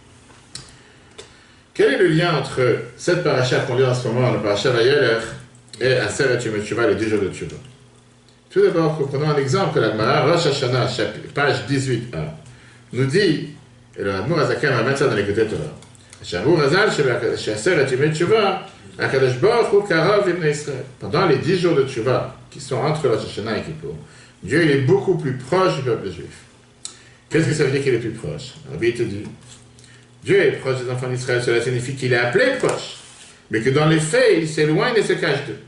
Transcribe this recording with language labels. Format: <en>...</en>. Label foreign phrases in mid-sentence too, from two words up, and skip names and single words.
<fr>Quel est le lien entre cette paracha qu'on lit en ce moment, le paracha Vayelech, et</fr> <he>עשרת יום תשובה,</he> <fr>les 10 jours de Teshuvah? Tout d'abord, prenons un exemple que la Gemara, Rosh Hashanah, page 18a, nous dit, et le Admor Azaken va mettre ça dans les côtés de Torah.</fr> <he>שבו רז"ל עשרת יום תשובה הקדוש ברוך הוא קרוב יבן ישראל.</he> <fr>Pendant les 10 jours de Teshuvah, qui sont entre Rosh Hashanah et Kippour, Dieu il est beaucoup plus proche du peuple juif. Qu'est-ce que ça veut dire qu'il est plus proche? Rabbi te dit, Dieu est proche des enfants d'Israël, cela signifie qu'il est appelé proche, mais que dans les faits, il s'éloigne et se cache d'eux.</fr>